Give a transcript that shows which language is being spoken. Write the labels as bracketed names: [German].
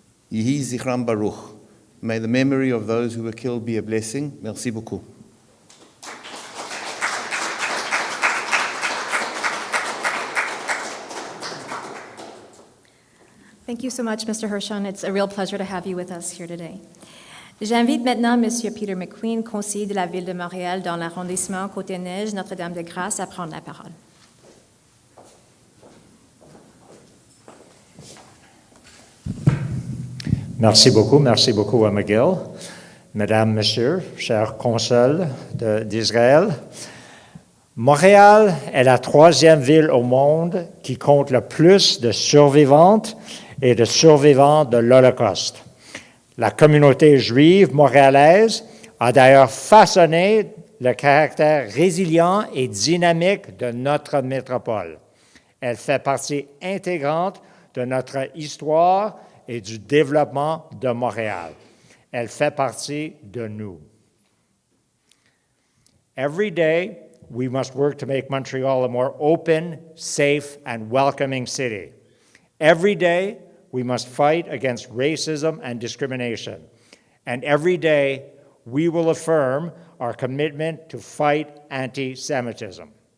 [Hebrew] Yehi Zichram Baruch. [English] May the memory of those who were killed be a blessing. [French] Merci beaucoup. [English] Thank you so much, Mr. Hirschon. It's a real pleasure to have you with us here today. [French] J'invite maintenant M. Peter McQueen, conseiller de la Ville de Montréal dans l'arrondissement Côte-des-Neiges, Notre-Dame-de-Grâce, à prendre la parole. Merci beaucoup à McGill. Mesdames, Messieurs, chers consuls d'Israël, Montréal est la troisième ville au monde qui compte le plus de survivantes et de survivants de l'Holocauste. La communauté juive montréalaise a d'ailleurs façonné le caractère résilient et dynamique de notre métropole. Elle fait partie intégrante de notre histoire et du développement de Montréal. Elle fait partie de nous. [English] Every day, we must work to make Montreal a more open, safe, and welcoming city. Every day, we must fight against racism and discrimination. And every day, we will affirm our commitment to fight anti-Semitism.